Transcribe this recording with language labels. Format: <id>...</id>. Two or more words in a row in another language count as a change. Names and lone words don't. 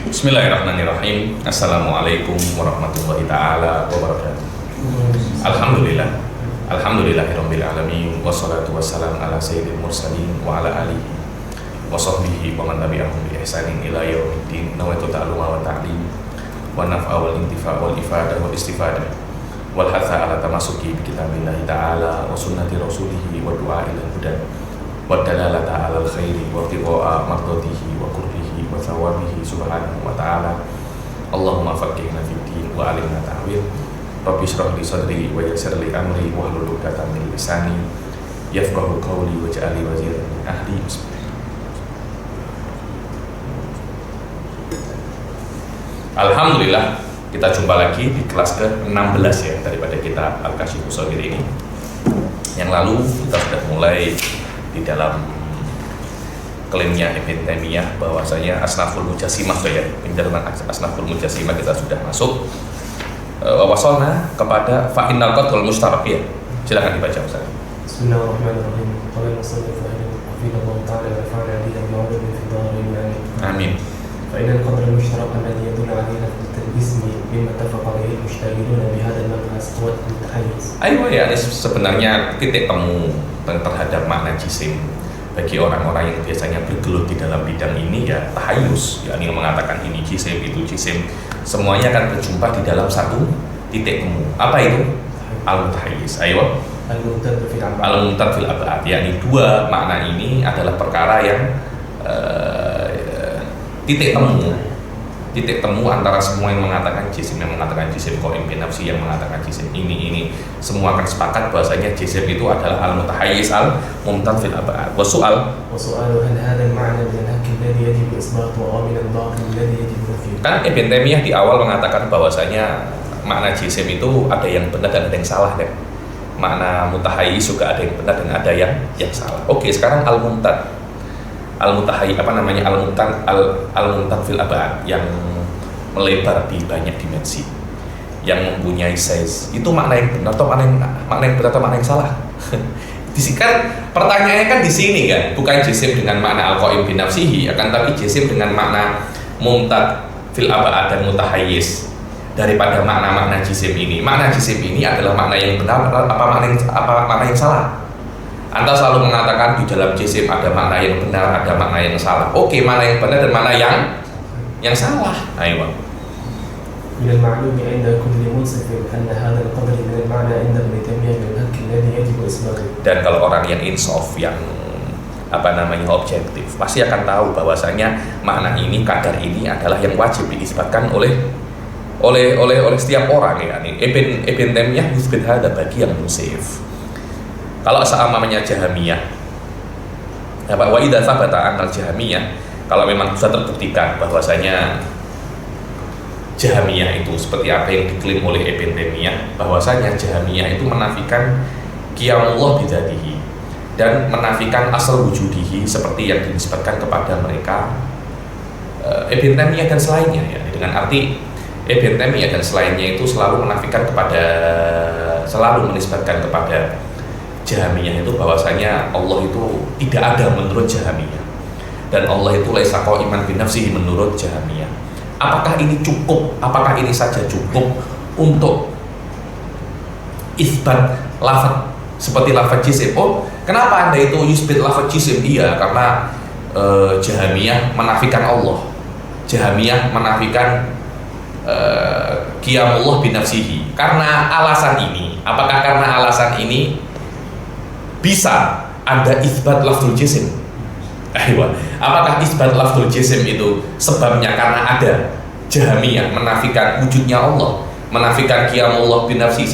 <ar>بسم الله الرحمن الرحيم. السلام عليكم ورحمة الله تعالى وبركاته. Alhamdulillah. الحمد لله رب العالمين والصلاة والسلام على سيد المرسلين وعلى آله وصحبه ومن تبعهم بإحسان إلى يوم الدين. نويت التعلم والتعليم والنفع والانتفاع والإفادة والاستفادة والحث على التمسك بكتاب الله تعالى وسنة رسوله والدعاء إلى الهدى والدلالة على الخير وابتغاء مرضاته وقربه وثوابه سبحانه وتعالى. اللهم فقهنا في الدين وعلمنا التأويل. رب اشرح لي صدري ويسر لي أمري واحلل عقدة من لساني يفقهوا قولي واجعل لي وزيرا من أهلي.</ar> <id>Alhamdulillah, kita jumpa lagi di kelas ke-16 ya daripada kitab Al-Kasyifus Shaghir ini. Yang lalu kita sudah mulai di dalam klaimnya Ibn Taimiyah bahwasanya</id> <ar>أصناف المجسمة</ar> <id>ya, penjelasan</id> <ar>أصناف المجسمة</ar> <id>kita sudah masuk.</id> <ar>وصلنا</ar> <id>kepada</id> <ar>فإن القدر المشترك ya.</ar> <id>Silakan dibaca Ustaz.</id> <ar>بسم الله الرحمن الرحيم. قال المصنف رحمه الله تعالى ونفعنا به وبه في دارين Amin. فإن القدر المشترك الذي يدل على الاسم مما اتفق عليه المشتغلون بهذا المبحث هو التحيز.</ar> <id>Ayo ya, ini sebenarnya titik temu terhadap makna jisim bagi orang-orang yang biasanya bergelut di dalam bidang ini ya tahayyus, yakni mengatakan ini jisim itu jisim, semuanya akan berjumpa di dalam satu titik temu. Apa itu? Al-mutahayyiz. Ayo.</id> <ar>الممتد في الأبعاد,</ar> <id>yakni dua makna ini adalah perkara yang titik temu antara semua yang mengatakan jisim, yang mengatakan jisim</id> <ar>قائم بنفسه,</ar> <id>yang mengatakan jisim ini semua akan sepakat bahwasanya jisim itu adalah</id> <ar>المتحيز الممتد في الأبعاد. والسؤال هل هذا المعنى من الحق الذي يجب إثباته ومن الباطل الذي يجب نفيه.</ar> <id>Kan Ibn Taimiyah di awal mengatakan bahwasanya makna jisim itu ada yang benar dan ada yang salah kan. Makna mutahayyiz juga ada yang benar dan ada yang salah. Oke, sekarang</id> <ar>الممتد المتحيز الممتد في الأبعاد</ar> <id>yang melebar di banyak dimensi, yang mempunyai size, itu makna yang benar atau makna yang benar atau makna yang salah? Kan pertanyaannya kan di sini kan, bukan jisim dengan makna</id> <ar>القائم بنفسه,</ar> <id>akan tapi jisim dengan makna</id> <ar>ممتد في الأبعاد</ar> <id>dan mutahayyiz daripada makna-makna jisim ini. Makna jisim ini adalah makna yang benar apa makna yang salah? Anda selalu mengatakan di dalam jisim ada makna yang benar, ada makna yang salah. Oke, mana yang benar dan mana yang salah? Ayo.</id> <ar>من المعلوم عند كل منصف أن هذا القدر من المعنى عند ابن تيمية بالحق الذي يجب إثباته.</ar> <id>Dan kalau orang yang insaf, yang objektif, pasti akan tahu bahwasanya makna ini, kadar ini adalah yang wajib diisbatkan oleh setiap orang ya. Ibn Taimiyah</id> <ar>يثبت هذا</ar> <id>bagi yang musif. Kalau seamanya</id> <ar>Jahamiyah, وإذا ثبت أن الجهمية,</ar> <id>kalau memang sudah terbuktikan bahwasanya Jahamiyah itu seperti apa yang diklaim oleh Ibn Taimiyah, bahwasanya Jahamiyah itu menafikan</id> <ar>قيام الله بذاته</ar> <id>dan menafikan</id> <ar>أصل وجوده</ar> <id>seperti yang dinisbatkan kepada mereka Ibn Taimiyah dan selainnya ya. Dengan arti Ibn Taimiyah dan selainnya itu selalu menisbatkan kepada Jahamiyah itu bahwasanya Allah itu tidak ada menurut Jahamiyah, dan Allah itu</id> <ar>ليس قائما بنفسه</ar> <id>menurut Jahamiyah. Apakah ini cukup? Apakah ini saja cukup untuk isbat lafaz seperti lafaz jisim? Oh, kenapa Anda itu yusbit lafaz jisim? Iya, karena Jahamiyah menafikan Allah. Jahamiyah menafikan</id> <ar>قيام الله بنفسه.</ar> <id>Karena alasan ini, apakah karena alasan ini bisa Anda isbat</id> <ar>لفظ الجسم?</ar> <id>Apakah isbat</id> <ar>لفظ الجسم</ar> <id>itu sebabnya karena ada Jahamiyah menafikan wujudnya Allah, menafikan</id> <ar>قيام الله بنفسه?</ar>